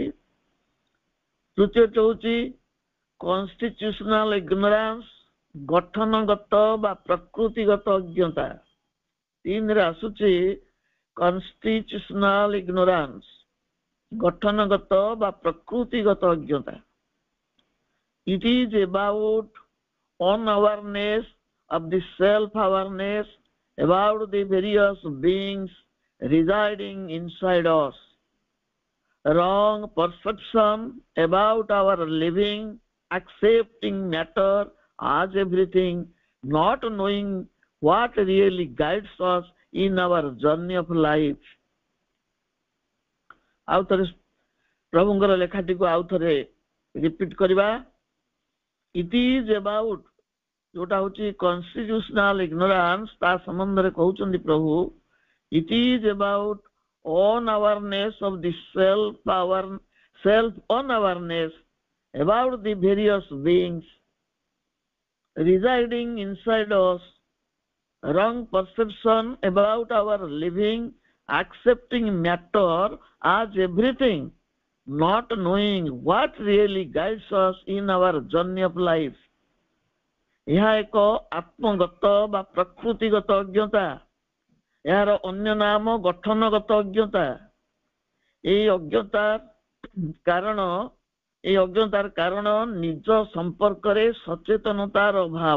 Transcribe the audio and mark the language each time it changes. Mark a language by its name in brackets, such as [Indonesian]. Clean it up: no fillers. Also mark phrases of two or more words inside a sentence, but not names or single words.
[Odia] ତୃତୀୟଟି ହଉଛି [English] constitutional ignorance, [Odia] ଗଠନଗତ ବା ପ୍ରକୃତିଗତ ଅଜ୍ଞତା। 3ରେ ଆସୁଛି [English] constitutional ignorance, [Odia] ଗଠନଗତ ବା ପ୍ରକୃତିଗତ ଅଜ୍ଞତା। [English] It is about unawareness of the self-awareness about the various beings residing inside us, wrong perception about our living, accepting matter as everything, not knowing what really guides us in our journey of life। [Odia] ଆଉ ଥରେ ପ୍ରଭୁଙ୍କର ଲେଖାଟିକୁ ଆଉ ଥରେ ରିପିଟ୍ କରିବା। [English] It is about, [Odia] ଯୋଉଟା ହଉଛି [English] constitutional ignorance, [Odia] ତା ସମ୍ବନ୍ଧରେ କହୁଛନ୍ତି ପ୍ରଭୁ। [English] It is about unawareness of the self-unawareness about the various beings residing inside us, wrong perception about our living, accepting matter as everything, not knowing what really guides us in our journey of life। [Odia] ଏହା ଏକ ଆତ୍ମଗତ ବା ପ୍ରକୃତିଗତ ଅଜ୍ଞତା। ଏହାର ଅନ୍ୟ ନାମ ଗଠନଗତ ଅଜ୍ଞତା। ଏଇ ଅଜ୍ଞତାର କାରଣ ନିଜ ସମ୍ପର୍କରେ ସଚେତନତାର ଅଭାବ।